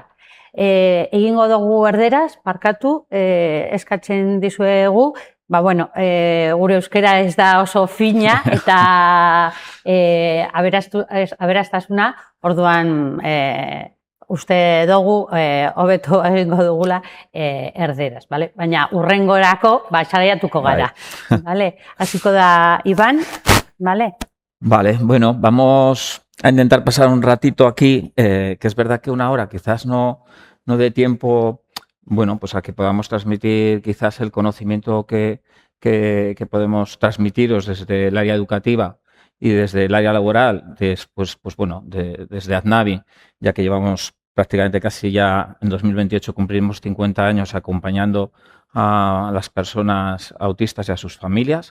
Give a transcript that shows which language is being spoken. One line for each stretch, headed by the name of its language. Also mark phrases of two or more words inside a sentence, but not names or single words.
Basque: Egingo dugu erderaz, barkatu, eskatzen dizuegu, gure euskera ez da oso fina eta aberastasuna, orduan uste dugu hobeto egingo dugula erderaz, baina hurrengorako saiatuko gara. Hasiko da Iván, ¿vale?
Spanish: Vale, bueno, vamos a intentar pasar un ratito aquí, que es verdad que una hora quizás no dé tiempo, bueno, pues a que podamos transmitir quizás el conocimiento que podemos transmitiros desde el área educativa y desde el área laboral, después, pues bueno, desde Athnavi, ya que llevamos prácticamente casi ya en 2028 cumplimos 50 años acompañando a las personas autistas y a sus familias.